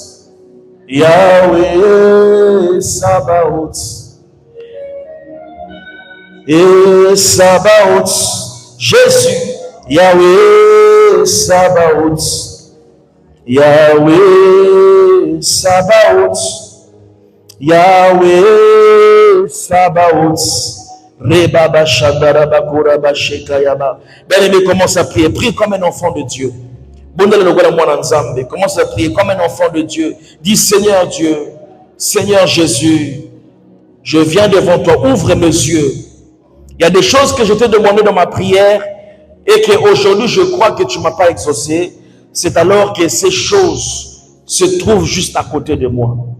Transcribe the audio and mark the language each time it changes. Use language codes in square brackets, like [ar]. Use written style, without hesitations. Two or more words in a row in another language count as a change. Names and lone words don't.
[fr] Yahweh Sabaoth, et Sabaoth, Jésus, Yahweh Sabaoth, Yahweh Sabaoth, Yahweh Sabaoth. Rebaba Shadaraba Kuraba Shekayaba. Bien-aimé, commence à prier. Prie comme un enfant de Dieu. Commence à prier comme un enfant de Dieu. Dis, Seigneur Dieu, Seigneur Jésus, je viens devant toi, ouvre mes yeux. Il y a des choses que je t'ai demandé dans ma prière et qu'aujourd'hui je crois que tu ne m'as pas exaucé, c'est alors que ces choses se trouvent juste à côté de moi.